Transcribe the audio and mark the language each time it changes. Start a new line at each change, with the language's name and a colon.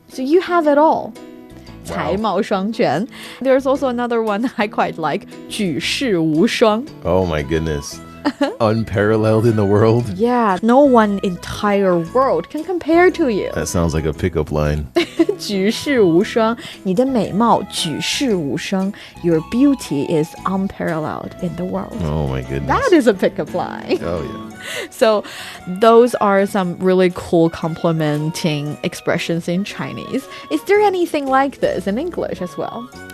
English: So you have it all. 才貌双全. There's also another one I quite like, 举世无双. Oh my goodness. Unparalleled in the world. Yeah, no one entire world can compare to you. That sounds like a pickup line.
Chinese: 举世无双, 你的美貌举世无双.
English: Your beauty is unparalleled in the world. Oh my goodness. That is a pickup line. Oh yeah. So those are some really cool complimenting expressions in Chinese. Is there anything like this in English as well?